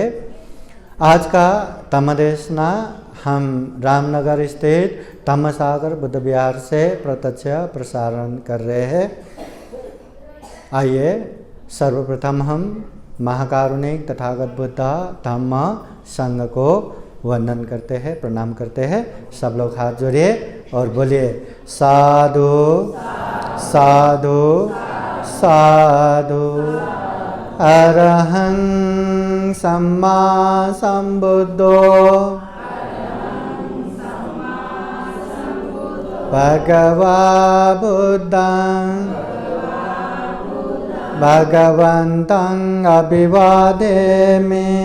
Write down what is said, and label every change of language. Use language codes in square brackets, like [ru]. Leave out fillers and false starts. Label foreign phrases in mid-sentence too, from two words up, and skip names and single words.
[hi] आज का धम्मदेशना हम रामनगर स्थित धम्मसागर बुद्ध विहार से प्रत्यक्ष प्रसारण कर रहे हैं। आइए सर्वप्रथम हम महाकारुणिक तथागत बुद्ध धम्म संघ को वंदन करते हैं, प्रणाम करते हैं। सब लोग हाथ जोड़िए और बोलिए साधु साधु साधु। [pi] अरहं सम्मा संबुद्धो भगवा बुद्धं भगवन्तं अभिवादेमि।